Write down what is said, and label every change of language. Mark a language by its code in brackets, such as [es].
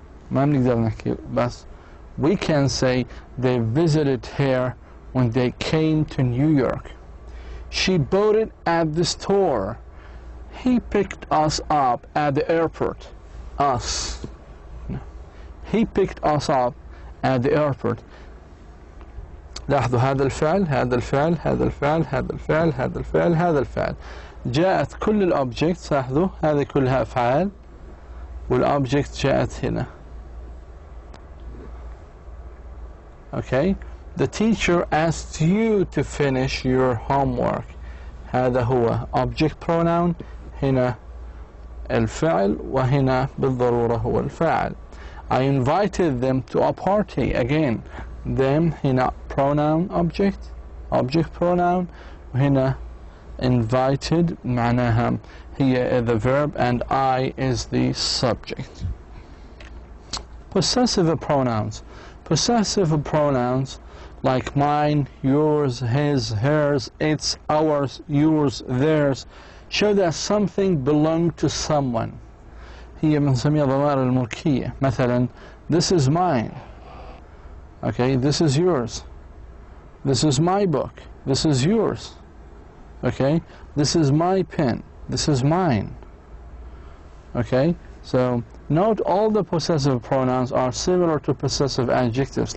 [ar] ما بنقدر نحكي, بس [en] we can say they visited her when they came to New York. She bought it at the store. He picked us up at the airport. Us. He picked us up at the airport. [ar] لاحظوا هذا الفعل, هذا الفعل, هذا الفعل, هذا الفعل, هذا الفعل, هذا الفعل. جاءت كل الأوبجكتس, لاحظوا هذه كلها أفعال, والأوبجكت جاءت هنا. [en] Okay? The teacher asked you to finish your homework. [ar] هذا هو [en] object pronoun, [ar] هنا الفعل, وهنا بالضرورة هو الفاعل. [en] I invited them to a party. Again, them هنا pronoun object, object pronoun, وهنا invited [ar] معناها هي [en] the verb, and I is the subject. Possessive pronouns. Possessive pronouns like mine, yours, his, hers, its, ours, yours, theirs show that something belonged to someone. [ar] هي بنسميها ضمائر الملكية. [en] مثلا, this is mine. Okay, this is yours. This is my book. This is yours. Okay, this is my pen. This is mine. Okay, so note all the possessive pronouns are similar to possessive adjectives.